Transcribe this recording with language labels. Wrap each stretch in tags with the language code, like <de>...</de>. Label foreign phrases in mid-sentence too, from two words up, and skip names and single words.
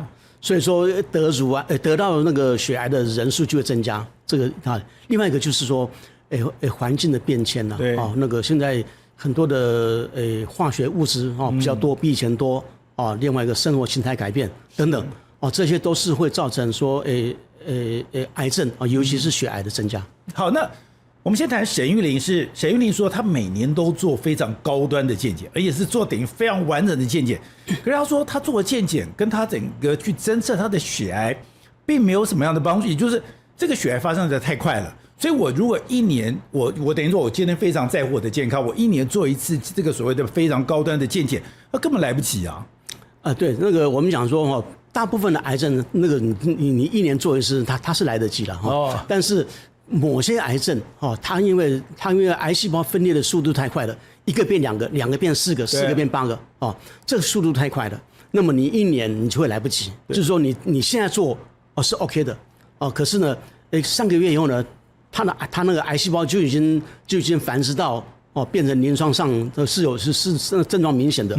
<zh>所以說得到那個血癌的人數就會增加，這個啊，另外一個就是說，環境的變遷了，那個現在很多的化學物質比較多，比以前多另外一個生活形態改變等等這些都是會造成說癌症尤其是血癌的增加。好，那我們先談沈玉琳。沈玉琳說，她每年都做非常高端的健檢，而且是做等於非常完整的健檢。可是她說，她做的健檢跟她整個去偵測她的血癌，並沒有什麼樣的幫助。也就是這個血癌發生的太快了，所以我如果一年，我等於說，我今天非常在乎我的健康，我一年做一次這個所謂的非常高端的健檢，那根本來不及啊。對，那個我們講說大部分的癌症，那個你一年做一次，它是來得及的但是某些癌症它因為癌細胞分裂的速度太快了，一個變2個，2個變4個，4個變8個這個速度太快了，那麼你一年你就會來不及。就是說你現在做是 OK 的可是呢3個月以後呢，它那個癌細胞就已經繁殖到變成臨床上是症狀明顯的。</zh>